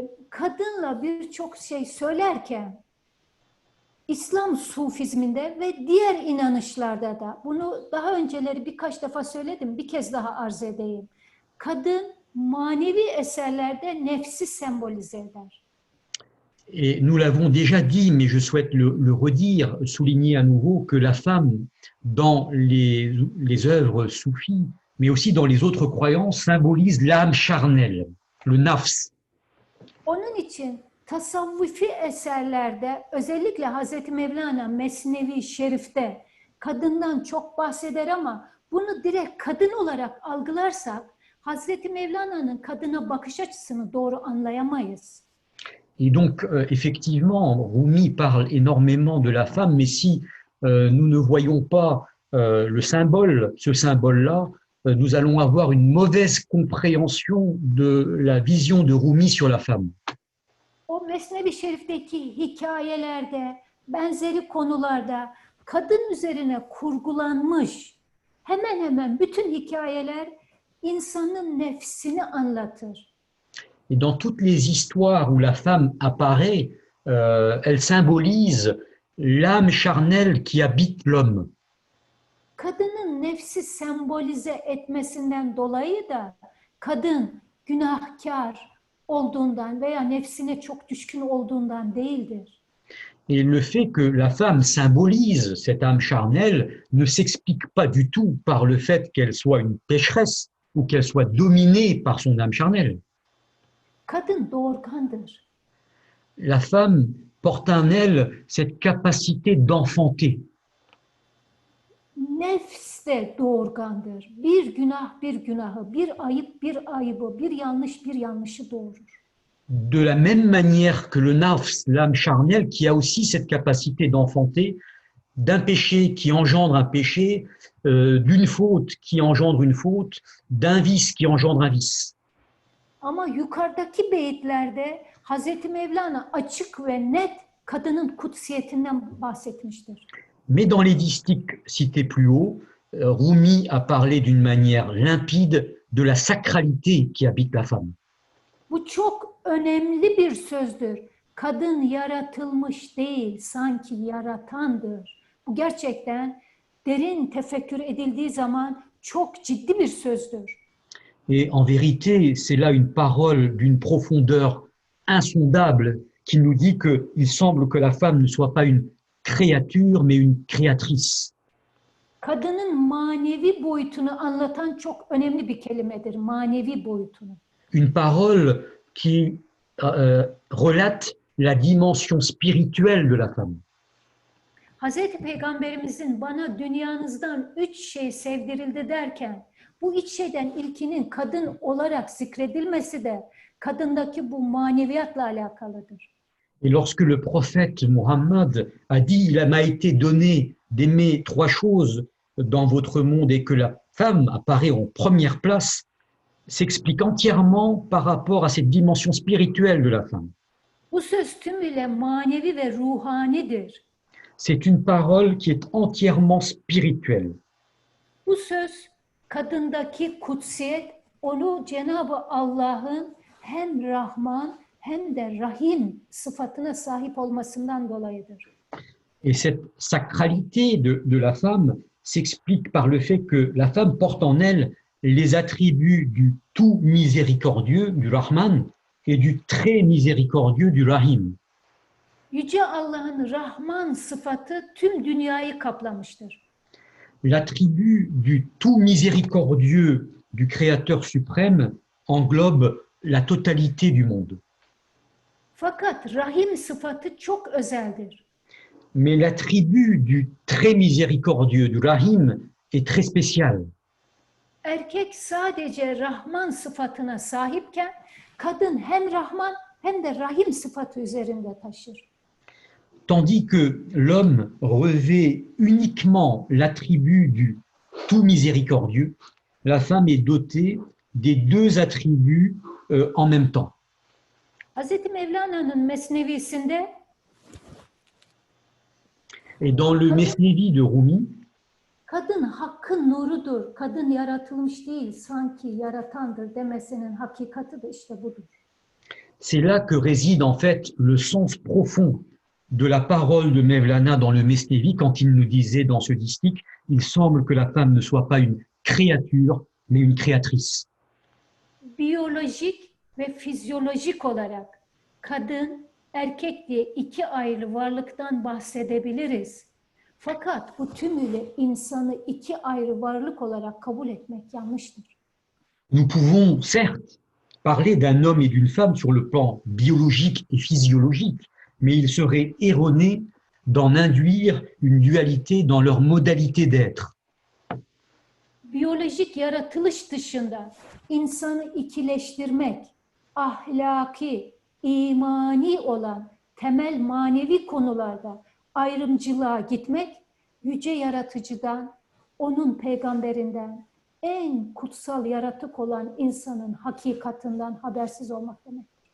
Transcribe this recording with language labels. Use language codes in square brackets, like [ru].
[tr] Kadınla birçok şey söylerken İslam Sufizminde ve diğer inanışlarda da bunu daha önceleri birkaç defa söyledim, bir kez daha arz edeyim. Kadın manevi eserlerde nefsi sembolize eder. [fr] Et nous l'avons déjà dit, mais je souhaite le redire, souligner à nouveau que la femme, dans les œuvres soufis, mais aussi dans les autres croyances, symbolise l'âme charnelle, le nafs. [tr] Onun için tasavvufi eserlerde özellikle Hazreti Mevlana Mesnevi Şerif'te kadından çok bahseder ama bunu direkt kadın olarak algılarsak Hazreti Mevlana'nın kadına bakış açısını doğru anlayamayız. [fr] Et donc, effectivement, Rumi parle énormément de la femme, mais si nous ne voyons pas le symbole, ce symbole-là, nous allons avoir une mauvaise compréhension de la vision de Rumi sur la femme. [tr] O Mesnevi Şerif'teki hikayelerde, benzeri konularda kadın üzerine kurgulanmış hemen hemen bütün hikayeler insanın nefsini anlatır. [fr] Et dans toutes les histoires où la femme apparaît, elle symbolise l'âme charnelle qui habite l'homme. [tr] Kadının nefsi sembolize etmesinden dolayı da kadın günahkar olduğundan veya nefsine çok düşkün olduğundan değildir. [fr] Et le fait que la femme symbolise cette âme charnelle ne s'explique pas du tout par le fait qu'elle soit une pécheresse ou qu'elle soit dominée par son âme charnelle. [tr] Kadın doğurgandır. [fr] La femme porte en elle cette capacité d'enfanter. [tr] Nefs de doğurgandır. Bir günah bir günahı, bir ayıp bir ayıbı, bir yanlış bir yanlışı doğurur. [fr] De la même manière que le nafs, l'âme charnelle, qui a aussi cette capacité d'enfanter, d'un péché qui engendre un péché, d'une faute qui engendre une faute, d'un vice qui engendre un vice. [tr] Ama yukarıdaki beyitlerde Hazreti Mevlana açık ve net kadının kutsiyetinden bahsetmiştir. [fr] Mais dans les distiques cités plus haut, Rumi a parlé d'une manière limpide de la sacralité qui habite la femme. [tr] Bu çok önemli bir sözdür. Kadın yaratılmış değil, sanki yaratandır. Bu gerçekten derin tefekkür edildiği zaman çok ciddi bir sözdür. [fr] Et en vérité, c'est là une parole d'une profondeur insondable qui nous dit qu'il semble que la femme ne soit pas une créature, mais une créatrice. [tr] Kadının manevi boyutunu anlatan çok önemli bir kelimedir, manevi boyutunu. [fr] Une parole qui relate la dimension spirituelle de la femme. [tr] Hazreti Peygamberimizin bana dünyanızdan 3 şey sevdirildi derken, bu 3 şeyden ilkinin kadın olarak zikredilmesi de kadındaki bu maneviyatla alakalıdır. [fr] Et lorsque le prophète Mohammed a dit « Il m'a été donné d'aimer 3 choses dans votre monde et que la femme apparaît en première place », s'explique entièrement par rapport à cette dimension spirituelle de la femme. [tr] Bu söz tümüyle manevi ve ruhanidir. [fr] C'est une parole qui est entièrement spirituelle. [tr] Bu söz kadındaki kutsiyet onu Cenab-ı Allah'ın hem Rahman hem de Rahim sıfatına sahip olmasından dolayıdır. [fr] Et cette sacralité de la femme s'explique par le fait que la femme porte en elle les attributs du tout miséricordieux, du Rahman, et du très miséricordieux, du Rahim. [tr] Yüce Allah'ın Rahman sıfatı tüm dünyayı kaplamıştır. [fr] L'attribut du tout miséricordieux du Créateur suprême englobe la totalité du monde. [tr] Fakat Rahim sıfatı çok özeldir. [fr] Mais l'attribut du très miséricordieux, du Rahim, est très spécial. [tr] Erkek sadece Rahman sıfatına sahipken kadın hem Rahman hem de Rahim sıfatı üzerinde taşır. [fr] Tandis que l'homme revêt uniquement l'attribut du tout miséricordieux, la femme est dotée des 2 attributs en même temps. [tr] Hazreti Mevlana'nın Mesnevisinde [fr] Et dans le Mesnevi de Rumi, [tr] kadın hakkın nurudur, kadın yaratılmış değil, sanki yaratandır demesinin hakikati de işte budur. [fr] c'est là que réside en fait le sens profond de la parole de Mevlana dans le Mesnevi quand il nous disait dans ce distique « Il semble que la femme ne soit pas une créature, mais une créatrice ». [tr] Biyolojik ve fizyolojik olarak kadın, erkek diye 2 ayrı varlıktan bahsedebiliriz. Fakat bu tümüyle insanı 2 ayrı varlık olarak kabul etmek yanlıştır. [fr] Nous pouvons certes parler d'un homme et d'une femme sur le plan biologique et physiologique, mais il serait erroné d'en induire une dualité dans leur modalité d'être. [tr] Biyolojik yaratılış dışında insanı ikileştirmek, ahlaki, imani olan temel manevi konularda ayrımcılığa gitmek, yüce yaratıcıdan, onun peygamberinden, en kutsal yaratık olan insanın hakikatinden habersiz olmak demek.